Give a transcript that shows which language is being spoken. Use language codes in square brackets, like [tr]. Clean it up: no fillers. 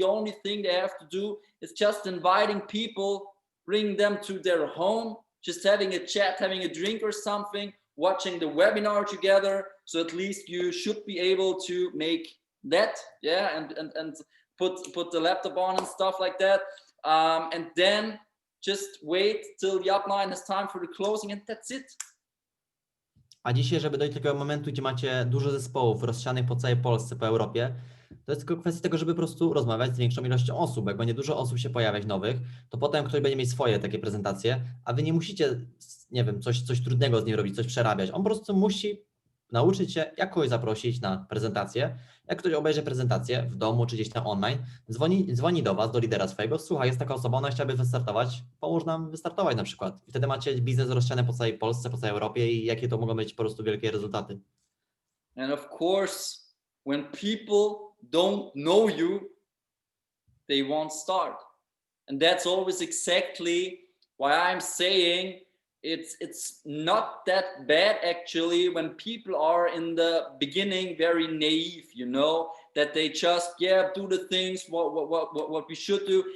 [en] The only thing they have to do is just inviting people, bring them to their home, just having a chat, having a drink or something, watching the webinar together. So at least you should be able to make that, yeah, and put the laptop on and stuff like that. And then just wait till the upline has time for the closing, and that's it. [pl] A dzisiaj, żeby dojść do takiego momentu, gdzie macie dużo zespołów rozsianych po całej Polsce, po Europie, To jest tylko kwestia tego, żeby po prostu rozmawiać z większą ilością osób. Jak będzie dużo osób się pojawiać nowych, to potem ktoś będzie mieć swoje takie prezentacje, a wy nie musicie, nie wiem, coś trudnego z nim robić, coś przerabiać. On po prostu musi nauczyć się, jak kogoś zaprosić na prezentację. Jak ktoś obejrzy prezentację w domu czy gdzieś tam online, dzwoni do was, do lidera swojego, słuchaj, jest taka osoba, ona chciałaby wystartować, pomóż nam wystartować na przykład. I wtedy macie biznes rozsiany po całej Polsce, po całej Europie i jakie to mogą być po prostu wielkie rezultaty. [en] And of course, when people don't know you, they won't start. And that's always exactly why I'm saying it's not that bad actually when people are in the beginning very naive, you know, that they just do the things what we should do.